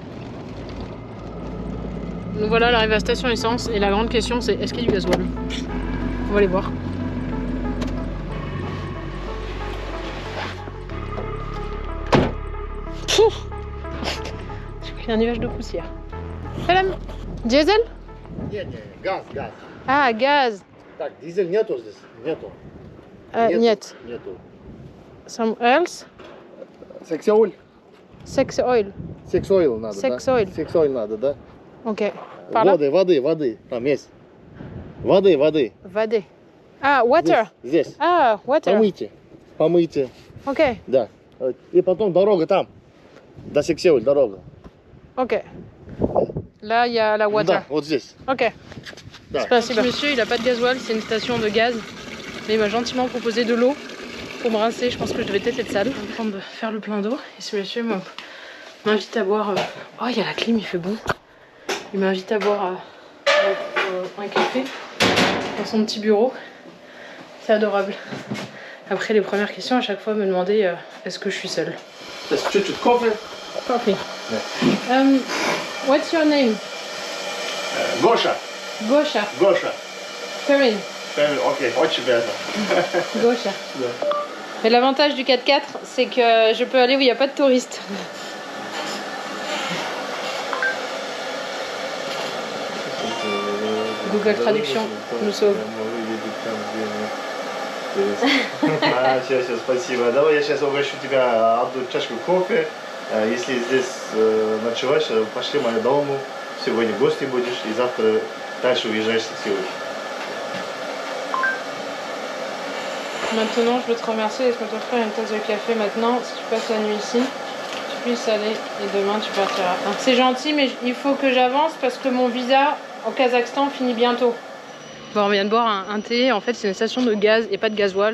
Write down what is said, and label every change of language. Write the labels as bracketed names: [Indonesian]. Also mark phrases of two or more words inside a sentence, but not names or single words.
[French] Donc voilà, l'arrivée à la station essence. Et la grande question, c'est est-ce qu'il y a du gasoil? On va aller voir. Pouf. J'ai pris un nuage de poussière. [English] Salam. Diesel? [Russian] Не, газ. [French] Ah, gaz. [Russian] Так, дизель нету здесь, нету. Нет. Нету. [English] Some else? [Russian] Сексойл. [English] Sex oil. [Russian] Сексойл надо, [English] Sex [Russian] да? [English] oil. [Russian] Сексойл надо, да? [French] Ok. Par là? [Russian] Воды, там есть. Воды. [English] Vade. Ah, water. [Russian] Здесь. [English] Ah, water. [Russian] Помойте. [English] Ok. [Russian] Да. И потом дорога там. До Сексойл дорога. [French] Ok. Là, il y a la water. [Russian] Да, вот здесь. [English] Ok. [Russian] Да. [French] C'est pas si monsieur, il a pas de gasoil, c'est une station de gaz. Mais il m'a gentiment proposé de l'eau pour me rincer. Je pense que je devais peut-être être sale. Je vais en train de faire le plein d'eau. Et ce monsieur m'invite à boire. Oh, il y a la clim, il fait bon. Il m'invite à boire un café dans son petit bureau. C'est adorable. Après, les premières questions, à chaque fois, me demandaient est-ce que je suis seule. [Russian] Чуть-чуть кофе. [English] Coffee. What's your name? [Russian] Гоша. [English] Gosha. Perrine. [Russian] Окей, очень приятно. Gosha. [French] Mais l'avantage du 4x4, c'est que je peux aller où il n'y a pas de touristes. Google Traduction nous sauve. [Russian] Сейчас, спасибо. Давай я сейчас угощу тебя одну чашку кофе. Если здесь ночеваешь, пошли в мою дому. Сегодня гости будешь и завтра дальше уезжаешь в Сеул. [French] Maintenant, je veux te remercier. Laisse-moi t'offrir une tasse de café maintenant. Si tu passes la nuit ici, tu puisses aller et demain tu partiras. C'est gentil, mais il faut que j'avance parce que mon visa au Kazakhstan finit bientôt. Bon, on vient de boire un thé. En fait, c'est une station de gaz et pas de gasoil.